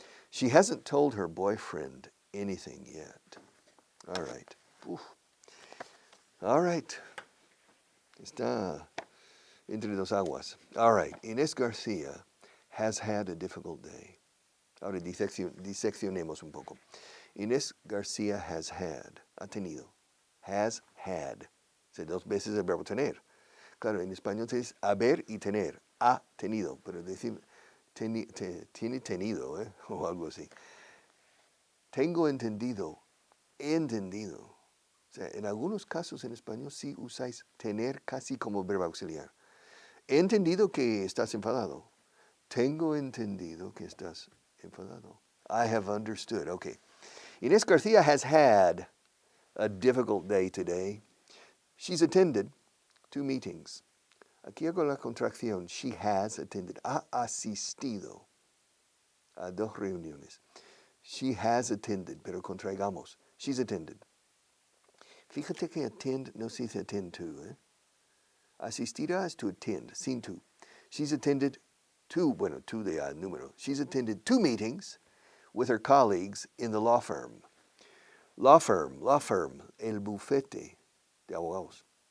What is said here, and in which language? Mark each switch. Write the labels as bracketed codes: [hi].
[en] She hasn't told her boyfriend anything yet. All right. Oof. All right. [es] Está entre dos aguas. [en] All right. Inés Garcia has had a difficult day. [es] Ahora diseccionemos un poco. [en] Inés Garcia has had, [es] ha tenido, [en] has had. [es] O dos veces el verbo tener. Claro, en español se dice haber y tener. Ha tenido, pero decir tiene tenido, o algo así. Tengo entendido, entendido. O sea, en algunos casos en español sí usáis tener casi como verbo auxiliar. He entendido que estás enfadado. Tengo entendido que estás enfadado. [en] I have understood. Okay. Inés Garcia has had a difficult day today. She's attended 2 meetings. [es] Aquí hago la contracción. [en] She has attended. [es] Ha asistido a 2 reuniones. [en] She has attended, [es] pero contraigamos. [en] She's attended. [es] Fíjate que [en] attend [es] no se dice [en] attend to. [es] Asistirá es to attend, sin to. [en] She's attended [es] 2 de número. [en] She's attended 2 meetings with her colleagues in the law firm. [es] Law firm, el bufete de abogados.